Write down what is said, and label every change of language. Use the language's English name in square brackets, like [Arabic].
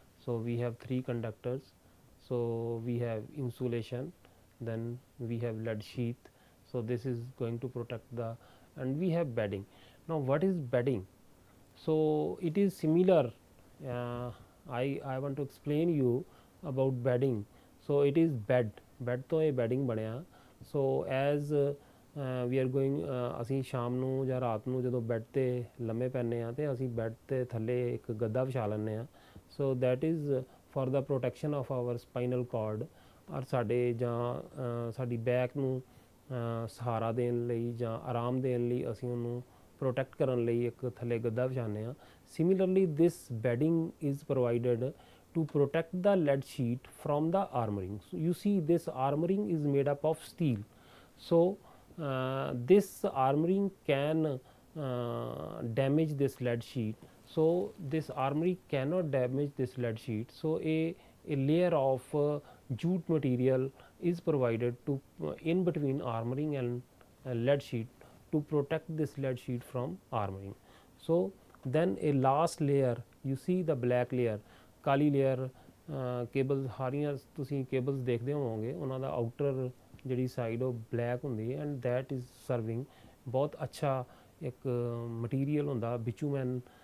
[English] So we have 3 conductors, so we have insulation, then we have lead sheath. So this is going to protect the, and we have bedding. Now what is bedding? So it is similar, I want to explain you about bedding. So it is bed [Punjabi] ਤੋਂ ਇਹ [English] bedding [Punjabi] ਬਣਿਆ. [English] So as we are going, [Punjabi] ਅਸੀਂ ਸ਼ਾਮ ਨੂੰ ਜਾਂ ਰਾਤ ਨੂੰ ਜਦੋਂ ਬੈੱਡ ਤੇ ਲੰਮੇ ਪੈਂਦੇ ਹਾਂ ਤੇ ਅਸੀਂ ਬੈੱਡ ਤੇ ਥੱਲੇ ਇੱਕ ਗੱਦਾ ਵਿਛਾ ਲੈਂਦੇ ਹਾਂ. [English] So that is for the protection of our spinal cord, [Punjabi] ਔਰ ਸਾਡੇ ਜਾਂ ਸਾਡੀ ਬੈਕ ਨੂੰ ਸਹਾਰਾ ਦੇਣ ਲਈ ਜਾਂ ਆਰਾਮ ਦੇਣ ਲਈ ਅਸੀਂ ਉਹਨੂੰ protect ਕਰਨ ਲਈ ਇੱਕ ਥੱਲੇ ਗੱਦਾ ਵਿਛਾਉਂਦੇ ਹਾਂ. [English] Similarly this bedding is provided to protect the lead sheet from the armoring. So you see this armoring is made up of steel. So this armoring can damage this lead sheet. So this armoring cannot damage this lead sheet. So a layer of jute material is provided to in between armoring and lead sheet to protect this lead sheet from armoring. So then a last layer, you see the black layer, [Punjabi] Kali layer, cable ਸਾਰੀਆਂ ਤੁਸੀਂ cables ਦੇਖਦੇ ਹੋਵੋਗੇ, ਉਹਨਾਂ ਦਾ outer ਜਿਹੜੀ side ਉਹ black ਹੁੰਦੀ ਹੈ, and that is serving ਬਹੁਤ ਅੱਛਾ ਇੱਕ ਮਟੀਰੀਅਲ ਹੁੰਦਾ ਬਿਚੂਮੈਨ.